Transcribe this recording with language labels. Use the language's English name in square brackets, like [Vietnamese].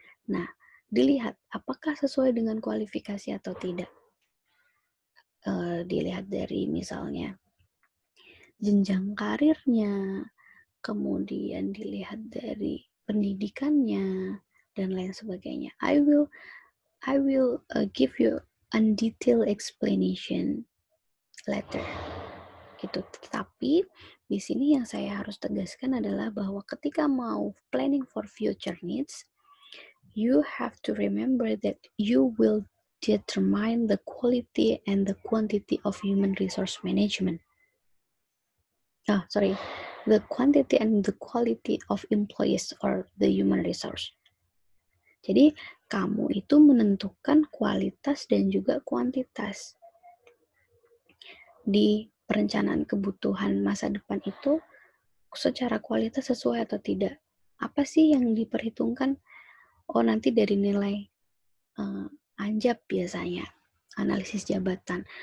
[Indonesian] Nah, dilihat apakah sesuai dengan kualifikasi atau tidak. Dilihat dari misalnya jenjang karirnya, kemudian dilihat dari pendidikannya dan lain sebagainya. [English] I will give you a detailed explanation later. [Indonesian] Gitu. Tetapi di sini yang saya harus tegaskan adalah bahwa ketika mau [English] planning for future needs, you have to remember that you will determine the quality and the quantity of human resource management. The quantity and the quality of employees or the human resource. [Indonesian] Jadi, kamu itu menentukan kualitas dan juga kuantitas. Di perencanaan kebutuhan masa depan itu, secara kualitas sesuai atau tidak. Apa sih yang diperhitungkan? Oh, nanti dari nilai anjab biasanya, analisis jabatan.